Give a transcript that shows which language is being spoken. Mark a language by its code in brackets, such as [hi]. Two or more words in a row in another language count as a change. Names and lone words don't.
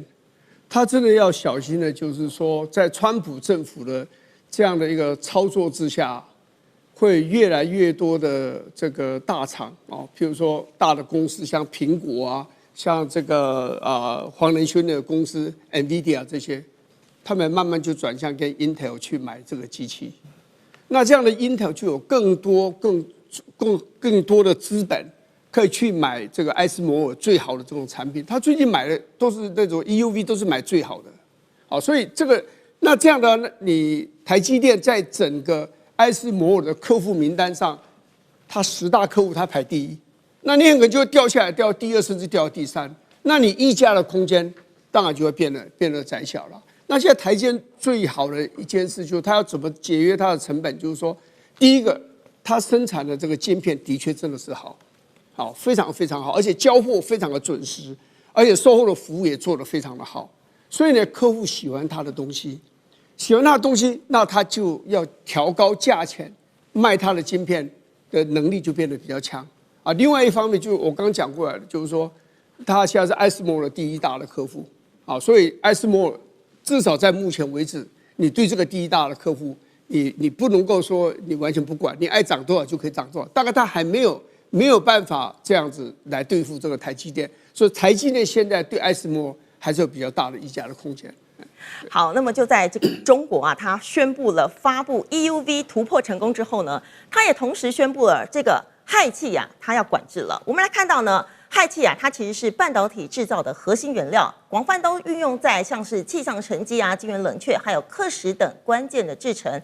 [zh] 它真的要小心的，就是說，在川普政府的這樣的一個操作之下，會越來越多的這個大廠譬如說大的公司，像蘋果像這個黃仁勳的公司 NVIDIA 這些，他們慢慢就轉向跟 Intel 去買這個機器。那這樣的 Intel 就有更多的資本可以去買這個艾斯摩爾最好的這種產品。他最近買的都是那種 EUV， 都是買最好的。好，所以这樣的，你台積電在整個艾斯摩爾的客戶名單上，它10大客戶它排第1，那你很可能就會掉下來，掉第2，甚至掉第3。那你溢價的空間當然就會變得窄小了。那現在台積電最好的一件事就是它要怎麼節約它的成本，就是說，第一個，它生產的這個晶片的確真的是好，非常非常好，而且交貨非常的準時，而且售後的服務也做得非常的好。所以呢，客戶喜歡他的東西，那他就要調高價錢，賣他的晶片的能力就變得比較強啊。另外一方面，就我剛剛講過來的，就是說，他現在是艾斯摩爾的第1大的客戶啊，所以艾斯摩爾至少在目前為止，你對這個第1大的客戶，你不能夠說你完全不管，你愛漲多少就可以漲多少。大概他還沒有辦法這樣子來對付這個台積電，所以台積電現在對艾斯摩爾還是有比較大的溢價的空間。好，那麼就在這個中國啊，它宣布了發布 EUV 突破成功之後呢，它也同時宣布了這個氦氣啊，它要管制了。我們來看到呢，氦氣啊，它其實是半導體製造的核心原料，廣泛都運用在像是氣象沉積啊、晶圓冷卻，還有刻蝕等關鍵的製程。